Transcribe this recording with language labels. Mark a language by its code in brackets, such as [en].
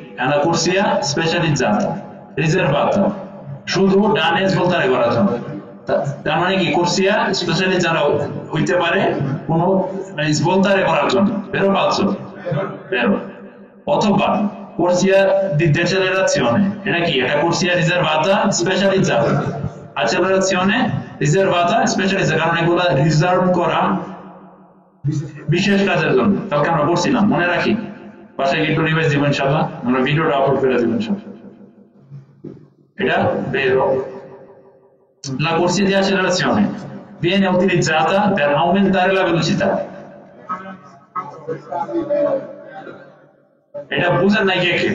[it] una corsia specializzata, riservata, [bn] শুধু ডানে svoltare করার জন্য। তার মানে কি corsia specializzata হইতে পারে কোনো svoltare করার জন্য, [it] vero o falso? Vero। [bn] অথবা [it] corsia di decelerazione. Era chi? Era corsia riservata specializzata. Accelerazione riservata specializzata, [bn] কারণ এগুলা রিজার্ভ করা বিশেষ কাজের জন্য। কালকে আমরা পড়ছিলাম, মনে রাখি, পাশে একটু রিভাইজ দিব ইনশাআল্লাহ, আমরা ভিডিওটা আপলোড করে দিব ইনশাআল্লাহ। এটা vero. [it] La corsia di accelerazione viene utilizzata per aumentare la velocità. [bn] এটা বুঝেন নাই কে?